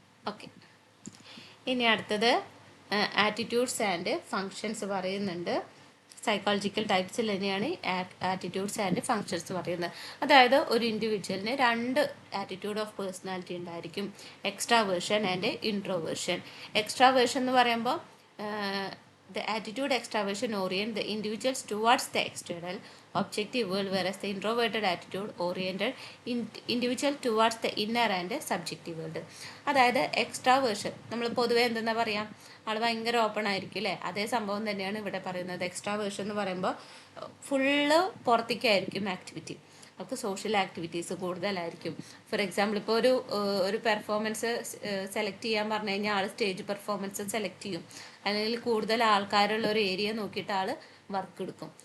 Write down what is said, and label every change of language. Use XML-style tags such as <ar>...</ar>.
<ml>Okay. ഇനി അടുത്തത് attitudes and functions പറയുന്നുണ്ട്. സൈക്കോളജിക്കൽ ടൈപ്സിൽ തന്നെയാണ് ആറ്റിറ്റ്യൂഡ്സ് ആൻഡ് ഫങ്ഷൻസ് പറയുന്നത്. അതായത് ഒരു ഇൻഡിവിജ്വലിന് 2 ആറ്റിറ്റ്യൂഡ് ഓഫ് പേഴ്സണാലിറ്റി ഉണ്ടായിരിക്കും, എക്സ്ട്രാവേർഷൻ ആൻഡ് ഇൻട്രോവേർഷൻ. എക്സ്ട്രാവേർഷൻ എന്ന് പറയുമ്പോൾ</ml> <en>The attitude extraversion orient the individuals towards the external objective world, whereas the introverted attitude oriented individual towards the inner and subjective world.</en> <ml>അതായത് extraversion നമ്മൾ പൊതുവെ എന്തെന്നാ പറയാം, ആൾ ഭയങ്കര open ആയിരിക്കും അല്ലേ. അതേ സംഭവം തന്നെയാണ് ഇവിടെ പറയുന്നത്. എക്സ്ട്രാവേർഷൻ എന്ന് പറയുമ്പോൾ ഫുള്ള് പുറത്തേക്കായിരിക്കും ആക്ടിവിറ്റി, അവർക്ക് സോഷ്യൽ ആക്ടിവിറ്റീസ് കൂടുതലായിരിക്കും. ഫോർ എക്സാമ്പിൾ ഇപ്പോൾ ഒരു പെർഫോമൻസ് സെലക്ട് ചെയ്യാൻ പറഞ്ഞു കഴിഞ്ഞാൽ ആൾ സ്റ്റേജ് പെർഫോമൻസ് സെലക്ട് ചെയ്യും, അല്ലെങ്കിൽ കൂടുതൽ ആൾക്കാരുള്ള ഒരു ഏരിയ നോക്കിയിട്ട് ആൾ വർക്ക് എടുക്കും.</ml>